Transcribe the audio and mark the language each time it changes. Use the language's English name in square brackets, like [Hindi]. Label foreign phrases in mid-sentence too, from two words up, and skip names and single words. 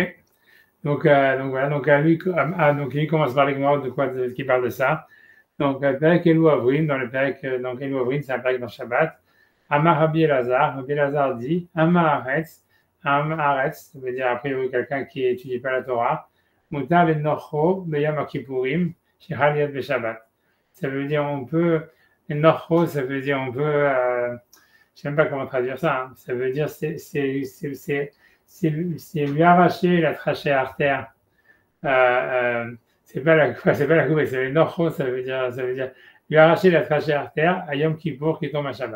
[French] Donc voilà, donc il commence par les mots qui parle de ça. Donc, le Père Elou Avrim, dans le Père, donc Elou Avrim, c'est un Père dans Shabbat. [Hebrew] אמר רבי אלעזר dit, עם הארץ, [French] ça veut dire a priori quelqu'un qui n'étudie pas la Torah. [Hebrew] מותר לנחרו ביום כיפורים שחל יד בשבת. [French] Ça veut dire on peut, le nocho, ça veut dire on peut, je ne sais même pas comment traduire ça, hein. Ça veut dire c'est lui arracher la trachée artère. C'est pas la coupe, c'est le nocho, ça veut dire lui arracher la trachée artère à Yom Kippour qui tombe à Shabbat.